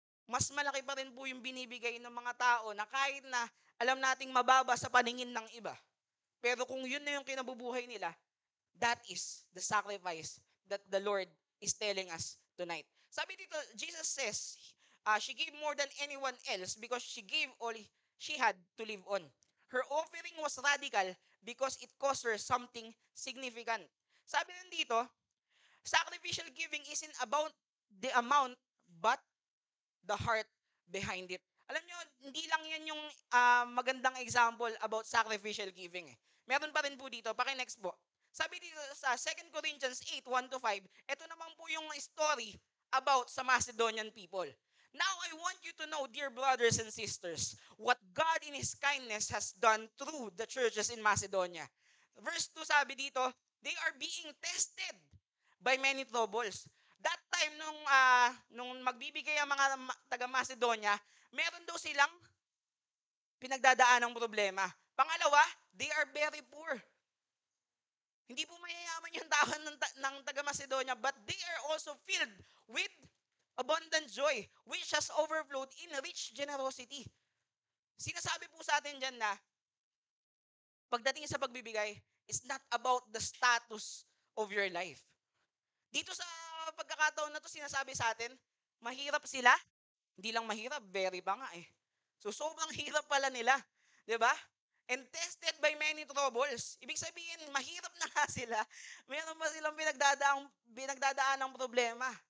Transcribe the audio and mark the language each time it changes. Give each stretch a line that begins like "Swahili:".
Filipino: Mas malaki pa rin po yung binibigay ng mga tao na kahit na alam nating mababa sa paningin ng iba. Pero kung yun na yung kinabubuhay nila,
English: that is the sacrifice that the Lord is telling us tonight.
Filipino: Sabi dito,
English: Jesus says, she gave more than anyone else because she gave all she had to live on. Her offering was radical because it cost her something significant.
Filipino: Sabi rin dito,
English: sacrificial giving isn't about the amount but the heart behind it.
Filipino: Alam nyo, hindi lang yan yung magandang example
English: about sacrificial giving.
Filipino: Meron pa rin po dito, paki-next po. Sabi dito sa 2 Corinthians 8:1 to 5, ito naman po yung story about sa Macedonian people.
English: Now I want you to know, dear brothers and sisters, what God in His kindness has done through the churches in Macedonia. Verse 2
Filipino: sabi dito,
English: they are being tested by many troubles.
Filipino: That time nung magbibigay ang mga taga Macedonia, meron daw silang pinagdadaan ng problema.
English: Pangalawa, they are very poor.
Filipino: Hindi po mayayaman yung tao ng taga Macedonia,
English: but they are also filled with abundant joy, which has overflowed in rich generosity.
Filipino: Sinasabi po sa atin dyan na pagdating sa pagbibigay,
English: is not about the status of your life.
Filipino: Dito sa pagkakataon na to, sinasabi sa atin, mahirap sila. Hindi lang mahirap, very pa nga eh. So, sobrang hirap pala nila. 'Di ba?
English: And tested by many troubles.
Filipino: Ibig sabihin, mahirap na nga sila. Meron pa silang pinagdadaan ng problema.